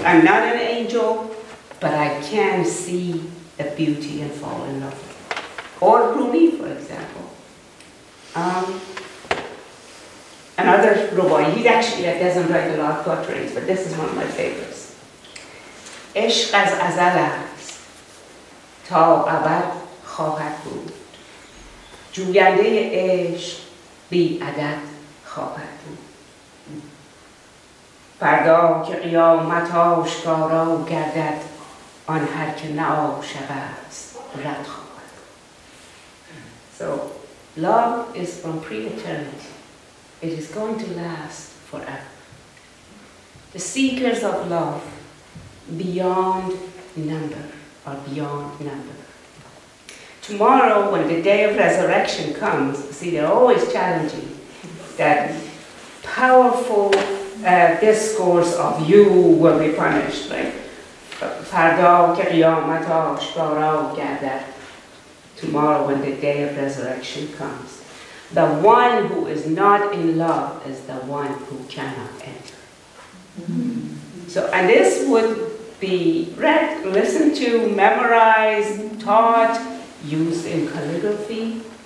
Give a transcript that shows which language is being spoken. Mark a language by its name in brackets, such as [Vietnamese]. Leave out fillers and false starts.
[English] I'm not an angel. But I can see the beauty and fall in love. Or Rumi, for example. Another Rubai, he actually doesn't write a lot of poetry, but this is one of my favorites. [Persian] عشق از ازل است تا ابد خواهد بود جوینده عشق بی عدد خواهد بود فردا که قیامت آشکارا گردد آن هر که نه عاشق است رد خواهد. [English] So love is from pre-eternity. It is going to last forever. The seekers of love beyond number or beyond number. Tomorrow, when the day of resurrection comes, see, they're always challenging that powerful discourse of you will be punished, right? [Persian] فردا که قیامت آشکارا گردد. [English] Tomorrow, when the day of resurrection comes, the one who is not in love is the one who cannot enter. So, and this would be read, listened to, memorized, taught, used in calligraphy.